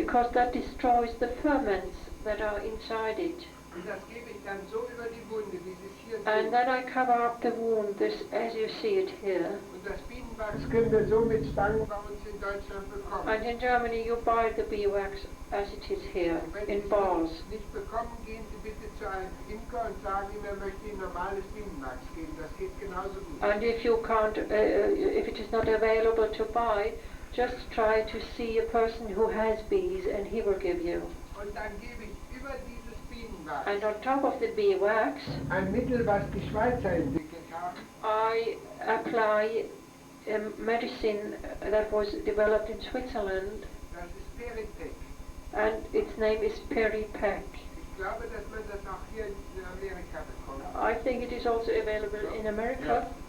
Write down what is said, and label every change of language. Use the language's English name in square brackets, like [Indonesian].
[English] because that destroys the ferments that are inside it. [German] Und das gebe ich dann so über die Wunde, wie Sie es hier [English] And [German] sehen. [English] then I cover up the wound, as you see it here. [German] Und das Bienenwachs können wir so mit Stangen bei uns in Deutschland bekommen. [English] And in Germany you buy the beeswax as it is here, [German] Wenn Sie [English] in bars. [German] es nicht bekommen, gehen Sie bitte zu einem Imker und sagen ihm, er möchte Ihnen normales Bienenwachs geben. Das geht genauso gut. [English] And if you can't, if it is not available to buy, just try to see a person who has bees and he will give you. [German] Und dann gebe ich über dieses Bienenwachs [English] And on top of the beeswax, [German] ein Mittel, was die Schweizer entwickelt [English] I apply a medicine that was developed in Switzerland, [German] Das ist Peripec. [English] and its name is Peripec. [German] Ich glaube, dass man das auch hier in Amerika bekommt. [English] I think it is also available in America.